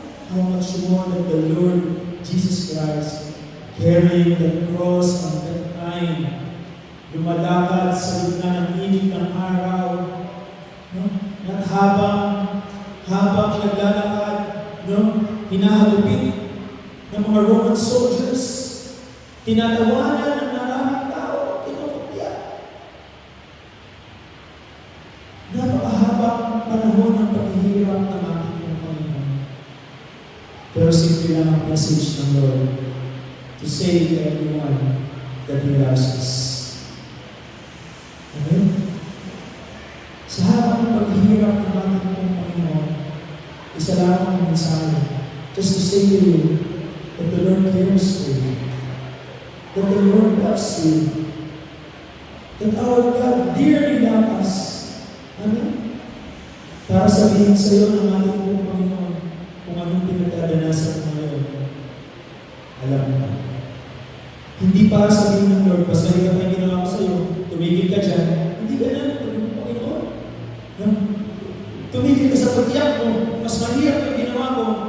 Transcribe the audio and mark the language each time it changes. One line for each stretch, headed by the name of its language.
English: How much more than the Lord Jesus Christ carrying the cross on that time.
Filipino: Lumalakad sa gitna ng init ng araw. At habang naglalakad, hinahagupit ng mga Roman soldiers, tinatawanan ng maraming tao, kinukupya. Napakahabang panahon ng paghihirap ng ating Panginoon. Pero simple lang ang message ng Lord
English: to say to everyone that He loves us. Amen?
Filipino: Sa habang ng paghihirap ng ating Panginoon, isa lang ang mensahe.
English: Just to say to you that the Lord cares for you, that the Lord loves you, that our God dearly loves us. Amen?
Filipino: Para sabihin sa iyo ng ating pong Panginoon kung anong pinagdadanasan mo ngayon, alam mo. Hindi para sabihin ng Lord, pasali ka pa yung ginawa ko sa iyo, tumigil ka dyan. Hindi ka na, Panginoon. Tumigil ka sa pag-iyak mo, mas mahirap yung ginawa mo.